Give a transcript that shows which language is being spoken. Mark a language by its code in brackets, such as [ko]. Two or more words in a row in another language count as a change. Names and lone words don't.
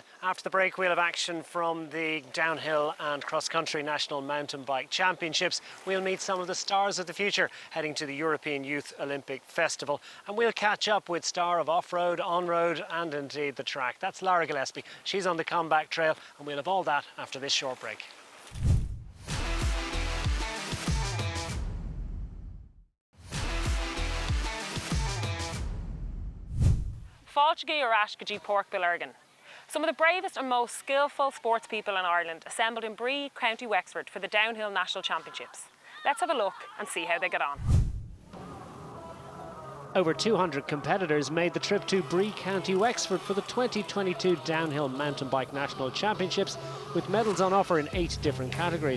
[en] After the break, we'll have action from the downhill and cross-country National Mountain Bike Championships. We'll meet some of the stars of the future heading to the European Youth Olympic Festival, and we'll catch up with star of off-road, on-road and indeed the track. That's Lara Gillespie. She's on the comeback trail, and we'll have all that after this short break. [ga] Fáilteagaí ar ais go dtí Páirc Bellurgan. [en] Some of the bravest and most skillful sports people in Ireland assembled in Bree, County Wexford for the Downhill National Championships. Let's have a look and see how they get on. Over 200 competitors made the trip to Bree, County Wexford for the 2022 Downhill Mountain Bike National Championships, with medals on offer in 8 different categories.